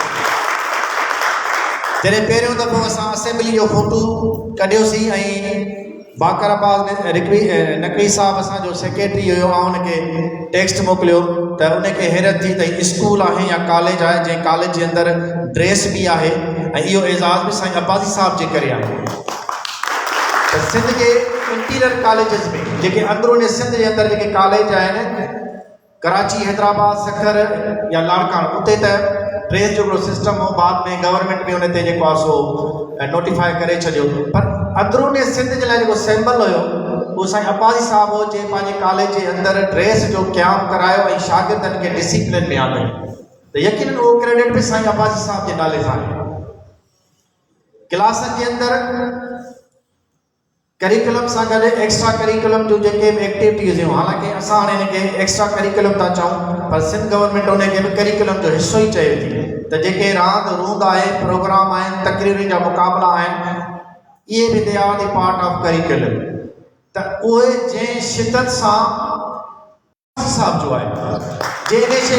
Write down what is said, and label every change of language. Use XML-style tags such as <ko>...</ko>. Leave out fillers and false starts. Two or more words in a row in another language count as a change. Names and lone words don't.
<sd>जॾहिं पहिरियों दफ़ो असां असेंबली जो फोटो कढियोसीं ऐं बाकराबाद में नकवी साहब असांजो सेक्रेटरी हुयो, ऐं उनखे टेक्स्ट मोकिलियो त उनखे हैरत थी त स्कूल आहे या कॉलेज आहे जंहिं कॉलेज जे अंदरि ड्रेस बि आहे ऐं इहो एज़ाज़ बि साईं अब्बासी साहब जे करे आहे। त सिंध जे</sd> <en>interior colleges</en> <sd>में जेके अंदरूनी सिंध जे अंदरि जेके कॉलेज आहिनि, कराची, हैदराबाद, सखर या लाड़कान, उते त ड्रेस जो हिकिड़ो सिस्टम हो। बाद में गवर्नमेंट में उन ते जेको आहे सो नोटिफाई करे छॾियो, पर अंदरूनी सिंध जे लाइ जेको सैम्पल हुयो उहो साईं अब्बासी साहब हो, जंहिं पंहिंजे कॉलेज जे अंदरि ड्रेस जो क़याम करायो ऐं शागिर्दनि खे डिसिप्लिन में आंदो। त यकीनन उहो क्रेडिट बि साईं अब्बासी साहब जे नाले सां आहे। क्लासनि जे अंदरि करिकुलम सां गॾु</sd> <en>extra curriculum</en> <sd>जो जेके बि एक्टिविटीज़ हुयूं, हालांकि असां हाणे हिनखे</sd> <en>extra curriculum</en> <sd>था चऊं, पर सिंध गवर्नमेंट उनखे बि करिकुलम जो हिसो ई चए थी। त जेके रांदि रूंद आहे, प्रोग्राम आहिनि, तकरीरुनि जा मुक़ाबला आहिनि, इहे बि</sd> <en>they are the part of curriculum.</en> <sd>त उहे जंहिं शिदत सां साहब जो आहे, जंहिं शइ</sd>